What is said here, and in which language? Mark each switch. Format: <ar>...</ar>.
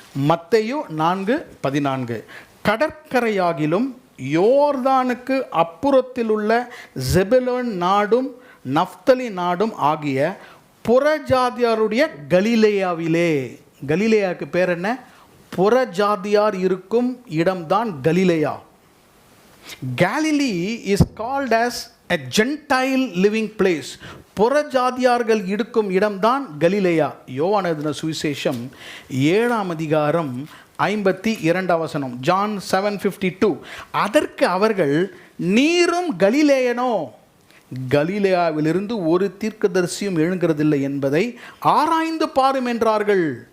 <ta>மத்தேயு 4:14. கடற்கரையாகிலும் யோர்தானுக்கு அப்புறத்தில் உள்ள செபுலோன் நாடும் நப்தலி நாடும் ஆகிய புறஜாதியாருடைய கலிலேயாவிலே. கலிலேயாவுக்கு பேர் என்ன? புறஜாதியார் இருக்கும் இடம்தான் கலிலேயா.</ta> <en>Galilee is called as a Gentile living place.</en> <ta>புறஜாதியார்கள் இருக்கும் இடம்தான் கலிலேயா. யோவான் எழுதின சுவிசேஷம் 7ஆம் அதிகாரம் 52ஆம் வசனம். ஜான் 7:52. அதற்கு அவர்கள், நீரும் கலிலேயனோ, கலிலேயாவிலிருந்து ஒரு தீர்க்கதரிசியும் எழுங்கிறதில்லை என்பதை ஆராய்ந்து பாரும் என்றார்கள்.</ta>